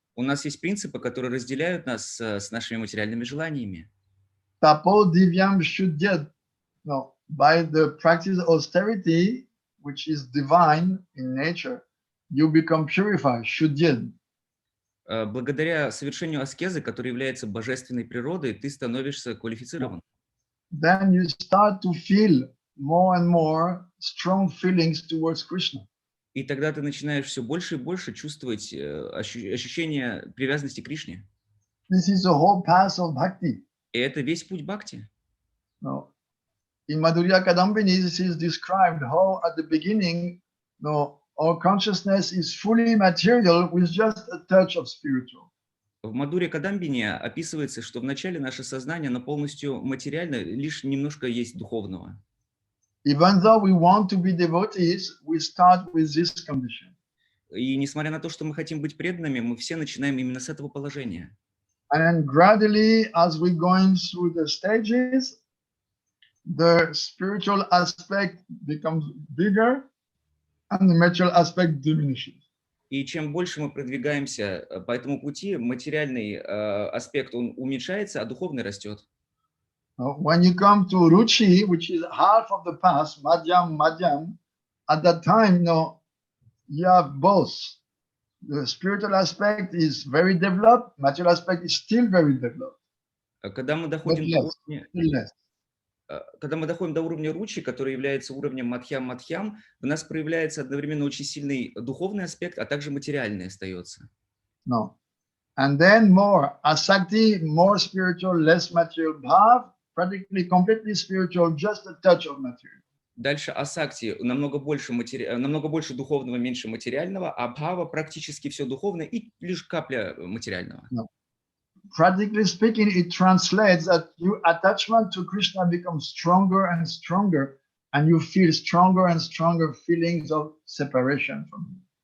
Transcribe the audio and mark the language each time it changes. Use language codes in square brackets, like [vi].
[ru] У нас есть принципы, которые разделяют нас с нашими материальными желаниями. [sa] Tapo divyam shuddhyat. [en] No, by the practice of austerity, which is divine in nature, you become purified, shuddhyat. [ru] Благодаря совершению аскезы, которая является божественной природой, ты становишься квалифицирован. [en] Then you start to feel more and more strong feelings towards Krishna. [ru] И тогда ты начинаешь все больше и больше чувствовать ощущение привязанности к Кришне. [en] This is the whole path of bhakti. [ru] И это весь путь бхакти. [en] No. In Madhurya Kadambini, this is described how at the beginning, our consciousness is fully material with just a touch of spiritual. [ru] В Мадхуре Кадамбине описывается, что вначале наше сознание, оно полностью материально, лишь немножко есть духовного. [en] Even though we want to be devotees, we start with this condition. [ru] И несмотря на то, что мы хотим быть преданными, мы все начинаем именно с этого положения. [en] And then gradually, as we're going through the stages, the spiritual aspect becomes bigger and the material aspect diminishes. [ru] И чем больше мы продвигаемся по этому пути, материальный аспект он уменьшается, а духовный растет. [en] When you come to Ruchi, which is half of the path, Madhyam, at that time, you have both. The spiritual aspect is very developed, material aspect is still very developed. [ru] Когда мы доходим до уровня, Когда мы доходим до уровня ручи, который является уровнем мадхьям-мадхьям, в нас проявляется одновременно очень сильный духовный аспект, а также материальный остается. [en] No. And then more asakti, more spiritual, less material. Bhav, practically completely spiritual, just a touch of material. [ru] Дальше асакти намного больше духовного, меньше материального, а бхава практически все духовное и лишь капля материального. [en] No. Practically speaking, it translates that your attachment to Krishna becomes stronger and stronger, and you feel stronger and stronger feelings of separation from him.